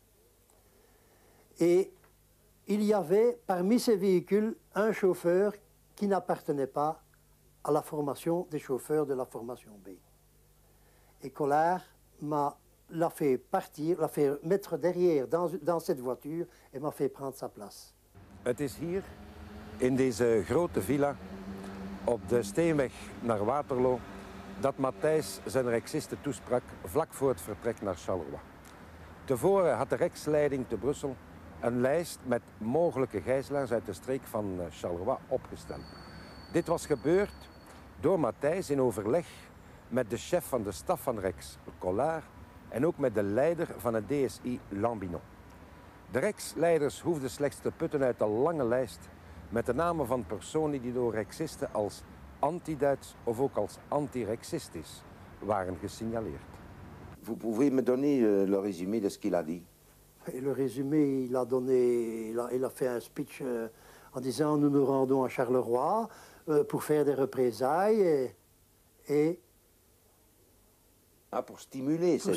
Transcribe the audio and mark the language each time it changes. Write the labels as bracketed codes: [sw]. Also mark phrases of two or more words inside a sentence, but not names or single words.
[fr] Et il y avait parmi ces véhicules un chauffeur qui n'appartenait pas à la formation des chauffeurs de la formation B. Et Collard l'a fait partir, l'a fait mettre derrière dans cette voiture et m'a fait prendre sa place. [nl] Het is hier, in deze grote villa, op de Steenweg naar Waterloo, dat Matthijs zijn Rexisten toesprak vlak voor het vertrek naar Charleroi. Tevoren had de Rijksleiding te Brussel een lijst met mogelijke gijzelaars uit de streek van Charleroi opgesteld. Dit was gebeurd door Matthijs in overleg met de chef van de staf van Rex, Collard, en ook met de leider van het DSI, Lambinon. De Rex-leiders hoefden slechts te putten uit een lange lijst met de namen van personen die door Rexisten als anti-Duits of ook als anti-Rexistisch waren gesignaleerd. [fr] Vous pouvez me donner le résumé de ce qu'il a dit? Et le résumé, il a fait un speech en disant nous nous rendons à Charleroi pour faire des représailles et pour stimuler ces gens.